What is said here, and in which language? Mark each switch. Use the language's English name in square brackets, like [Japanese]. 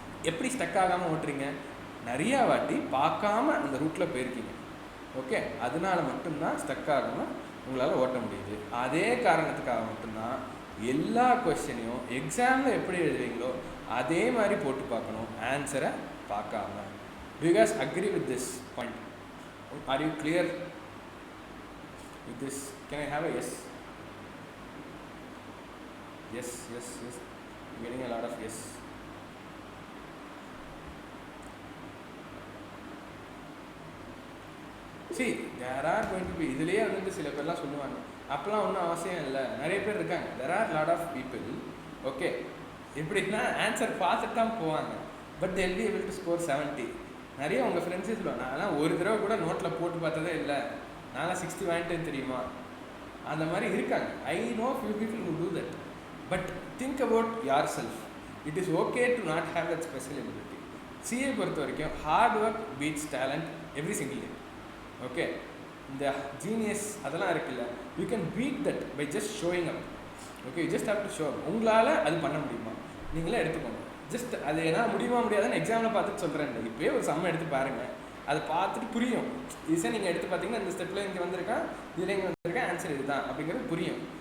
[Tamil] எப்படி ஸ்டக் ஆகாமல் ஓட்டுறீங்க? நிறையா வாட்டி பார்க்காம அந்த ரூட்டில் போயிருக்கீங்க. ஓகே, அதனால மட்டும்தான் ஸ்டக் ஆகாமல் உங்களால் ஓட்ட முடியுது. அதே காரணத்துக்காக மட்டும்தான் எல்லா கொஸ்டினையும் எக்ஸாமில் எப்படி எழுதுவீங்களோ அதே மாதிரி போட்டு பார்க்கணும், ஆன்சரை பார்க்காம. [English] Do you guys agree with this point? Are you clear with this? Can I have a yes? Yes, yes, yes. I'm getting a lot of yes. See, there are going to be, [Tamil] இதுலேயே வந்து சில பேர்லாம் சொல்லுவாங்க, அப்போலாம் ஒன்றும் அவசியம் இல்லை, நிறைய பேர் இருக்காங்க. [English] There are lot of people, okay, [Tamil] எப்படின்னா ஆன்சர் பார்த்துட்டு தான் போவாங்க, [English] But they will be able to score 70. [Tamil] நிறைய உங்கள் ஃப்ரெண்ட்ஸே சொல்லுவாங்க, நான்லாம் ஒரு தடவை கூட நோட்டில் போட்டு பார்த்ததே இல்லை, நான்லாம் 60 வாங்கிட்டேன்னு தெரியுமா? அந்த மாதிரி இருக்காங்க. [English] I know few people who do that. But think about yourself. It is okay to not have that special ability. CA [Tamil] பொறுத்த வரைக்கும் [English] hard work beats talent every single day. Okay, [Tamil] இந்த ஜீனியஸ் அதெல்லாம் இருக்குல்ல, [English] You can beat that by just showing up. Okay, you just have to show up. [Tamil] உங்களால் அது பண்ண முடியுமா? நீங்களே எடுத்துக்கோங்க. ஜஸ்ட் அது என்ன முடியுமா முடியாதுன்னு எக்ஸாமில் பார்த்துட்டு சொல்கிறேன். இப்போயே ஒரு சம்மை எடுத்து பாருங்கள், அதை பார்த்துட்டு புரியும். ஈஸியாக நீங்கள் எடுத்து பார்த்தீங்கன்னா இந்த ஸ்டெப்பில் இங்கே வந்திருக்கேன், இதில் இங்கே வந்திருக்கேன், ஆன்சர் இதுதான் அப்படிங்கிறது புரியும்.